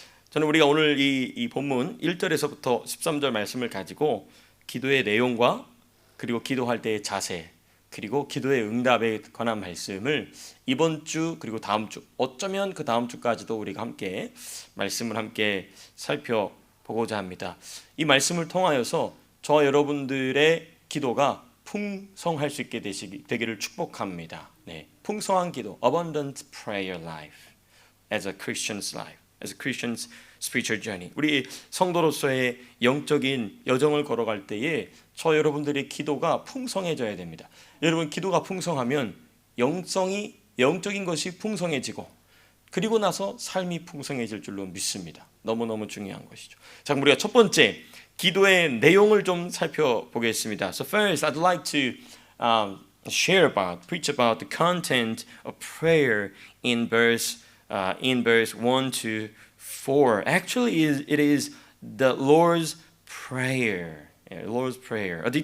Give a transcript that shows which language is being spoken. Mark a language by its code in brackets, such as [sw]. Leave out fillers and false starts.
[ko] 저는 우리가 오늘 이 본문 1절에서부터 13절 말씀을 가지고 기도의 내용과 그리고 기도할 때의 자세 그리고 기도의 응답에 관한 말씀을 이번 주 그리고 다음 주 어쩌면 그 다음 주까지도 우리가 함께 말씀을 함께 살펴보고자 합니다. 이 말씀을 통하여서 저와 여러분들의 기도가 풍성할 수 있게 되기를 축복합니다. 네, 풍성한 기도, [en] abundant prayer life as a Christian's life. As a Christian's spiritual journey. [ko] 우리 성도로서의 영적인 여정을 걸어갈 때에 저 여러분들의 기도가 풍성해져야 됩니다. 여러분 기도가 풍성하면 영적인 것이 풍성해지고 그리고 나서 삶이 풍성해질 줄로 믿습니다. 너무너무 중요한 것이죠. 자, 그럼 우리가 첫 번째 기도의 내용을 좀 살펴보겠습니다. [en] So first, I'd like to preach about the content of prayer in verse 1 to 4. Actually, it is the Lord's Prayer. Yeah, Lord's Prayer.